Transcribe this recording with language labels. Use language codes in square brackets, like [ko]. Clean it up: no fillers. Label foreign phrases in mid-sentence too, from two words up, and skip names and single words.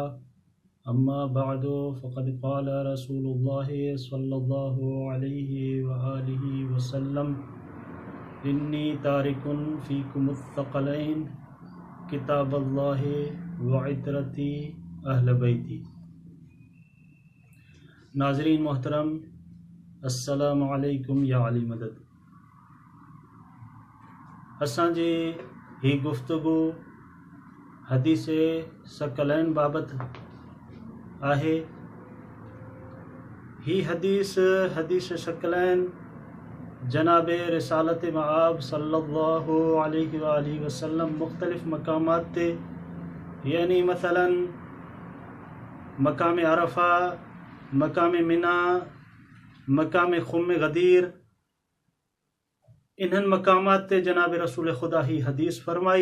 [ar] أما بعد فقد قال رسول الله صلى الله عليه وآله وسلم إني تارك فيكم الثقلين كتاب الله وعترتي أهل بيتي. [sd] नाज़रीन मोहतरम, [ar] السلام عليكم [sd] या अली मदद। असांजी ही गुफ्तगू हदीस सकलैन बाबत आहे। ही हदीस सकलैन जनाब रिसालत मआब [ar] صلى الله عليه وآله وسلم [sd] मुख्तलिफ मकामात ते, यानी मसलन मकाम अरफा, मकाम मिना, मकाम खुम गदीर, इन्हनि मकामात ते जनाब रसूल ख़ुदा ही हदीस फरमाई।